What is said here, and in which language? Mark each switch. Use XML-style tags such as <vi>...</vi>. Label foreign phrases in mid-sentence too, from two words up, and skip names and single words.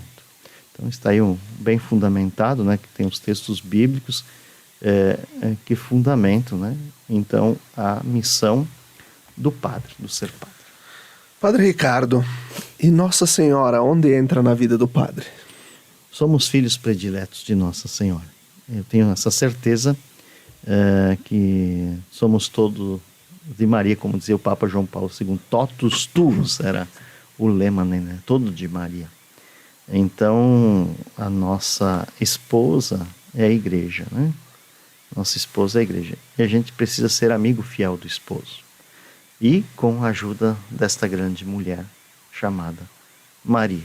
<pt>Então está aí bem fundamentado, né, que tem os textos bíblicos que fundamentam, né, então a missão do padre, do ser padre. Padre Ricardo, e Nossa Senhora, onde entra na vida do padre? Somos filhos prediletos de Nossa Senhora. Eu tenho essa certeza que somos todos de Maria, como dizia o Papa João Paulo II,</pt> <la>totus tuus</la> <pt>era o lema, né? Todo de Maria. Então, a nossa esposa é a igreja, né? Nossa esposa é a igreja. E a gente precisa ser amigo fiel do esposo. E com a ajuda desta grande mulher chamada Maria.</pt>